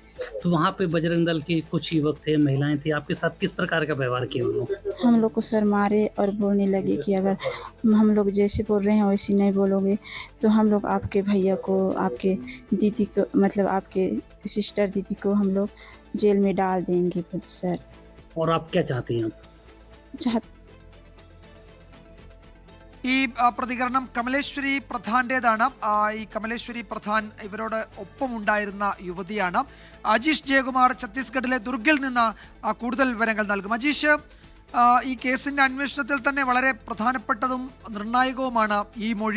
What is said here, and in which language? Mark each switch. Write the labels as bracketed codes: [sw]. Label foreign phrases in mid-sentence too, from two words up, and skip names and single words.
[hi] तो वहाँ पे बजरंग दल के कुछ युवक थे, महिलाएं थी, आपके साथ किस प्रकार का व्यवहार किया उन लोग? हम लोग को सर मारे और बोलने लगे कि अगर हम लोग जैसे बोल रहे हैं वैसे नहीं बोलोगे तो हम लोग आपके भैया को, आपके दीदी को, मतलब आपके सिस्टर दीदी को हम लोग जेल में डाल देंगे सर। और आप क्या चाहती हैं? [ml] ഈ പ്രതികരണം കമലേശ്വരി പ്രധാന്റേതാണ്. ഈ കമലേശ്വരി പ്രധാൻ ഇവരോട് ഒപ്പമുണ്ടായിരുന്ന യുവതിയാണ്. അജീഷ് ജയകുമാർ ഛത്തീസ്ഗഡിലെ ദുർഗിൽ നിന്ന് കൂടുതൽ വിവരങ്ങൾ നൽകും. അജീഷ്, ഈ കേസിൻ്റെ അന്വേഷണത്തിൽ തന്നെ വളരെ പ്രധാനപ്പെട്ടതും നിർണായകവുമാണ് ഈ മൊഴി.